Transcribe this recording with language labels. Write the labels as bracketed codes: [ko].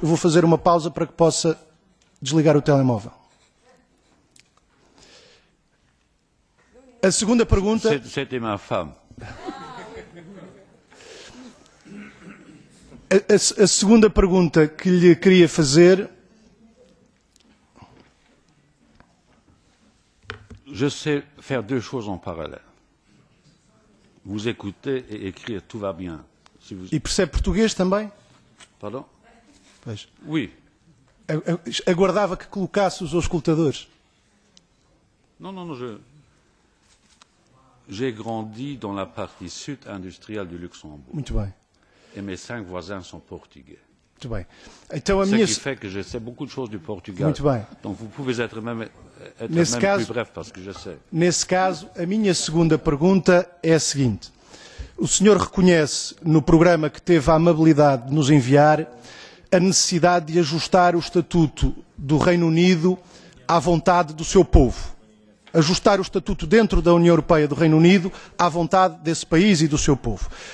[pt] Vou fazer uma pausa para que possa desligar o telemóvel. A segunda pergunta... [fr] C'était ma femme. [pt] A segunda pergunta que lhe queria fazer... [fr] Je sais faire deux choses en parallèle. Vous écoutez et écrire, tout va bien. Si vous... [pt] E percebe português também? [fr] Pardon? [pt] Pois. [fr] Oui. [pt] Aguardava que colocasse os auscultadores. [fr] Non, j'ai grandi dans la partie sud industrielle du Luxembourg. [pt] Muito bem. [fr] Et mes 5 voisins sont portugais. [pt] Muito bem. Então a [fr] Ce qui fait que je sais beaucoup de choses du Portugal. [pt] Muito bem. [fr] Donc vous pouvez être même [pt] caso, [fr] plus bref parce que je sais. [pt] Nesse caso, a minha segunda pergunta é a seguinte. O senhor reconhece no programa que teve a amabilidade de nos enviar a necessidade de ajustar o Estatuto do Reino Unido à vontade do seu povo. Ajustar o Estatuto dentro da União Europeia do Reino Unido à vontade desse país e do seu povo.